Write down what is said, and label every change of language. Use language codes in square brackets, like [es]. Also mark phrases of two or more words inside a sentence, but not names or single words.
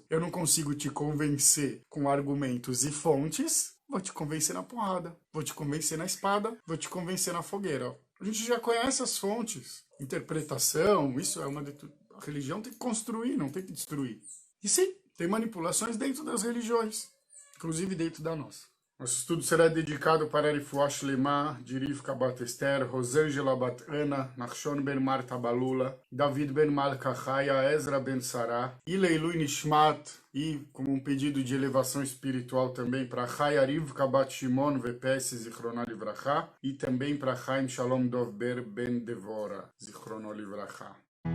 [pt] Eu não consigo te convencer com argumentos e fontes, vou te convencer na porrada, vou te convencer na espada, vou te convencer na fogueira. A gente já conhece as fontes. Interpretação, isso é uma de tudo. A religião tem que construir, não tem que destruir. E sim, tem manipulações dentro das religiões, inclusive dentro da nossa. Nosso estudo será dedicado para [he] Refuah Shlema, [pt] de Rivka Bat Esther, Rosângela Bat Ana, Nachshon Ben Marta Balula, David Ben Malka Chaya, Ezra Ben Sarah, [he] Ileilui Nishmat, [pt] e como um pedido de elevação espiritual também para Chaya Rivka Bat Shimon Vepes, [he] Zichrono Livracha, [pt] e também para Chaim Shalom Dov Ber Ben Devora, [he] Zichrono Livracha.